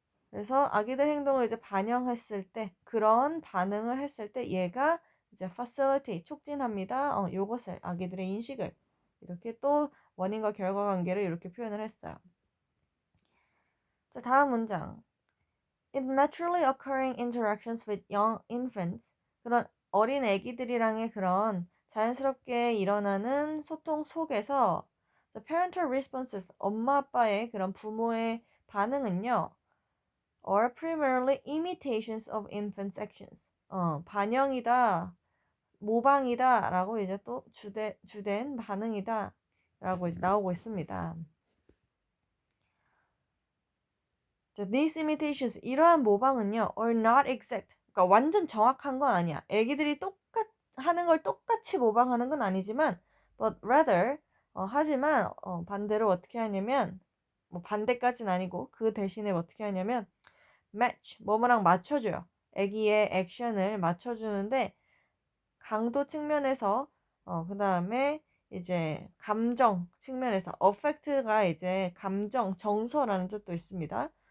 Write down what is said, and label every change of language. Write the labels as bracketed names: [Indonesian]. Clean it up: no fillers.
[Korean] 그래서 아기들 행동을 이제 반영했을 때, 그런 반응을 했을 때 얘가 이제 facilitate, 촉진합니다. 요것을, 아기들의 인식을. 이렇게 또 원인과 결과 관계를 이렇게 표현을 했어요. 자, 다음 문장. [English] In naturally occurring interactions with young infants. [Korean] 그런 어린 아기들이랑의 그런 자연스럽게 일어나는 소통 속에서 [English] the parental responses, [Korean] 엄마 아빠의 그런 부모의 반응은요. [English] are primarily imitations of infants' actions. [Korean] 반영이다, 모방이다 라고 이제 또 주된 반응이다 라고 이제 나오고 있습니다. [English] 자, these imitations, [Korean] 이러한 모방은요, [English] are not exact. [Korean] 그러니까 완전 정확한 건 아니야. 애기들이 하는 걸 똑같이 모방하는 건 아니지만, [English] but rather, [Korean] 하지만, 반대로 어떻게 하냐면, 뭐 반대까지는 아니고, 그 대신에 어떻게 하냐면, match, 뭐뭐랑 맞춰줘요. 애기의 액션을 맞춰주는데, 강도 측면에서, 그 다음에 이제 감정 측면에서 affect가 이제 감정, 정서라는 뜻도 있습니다.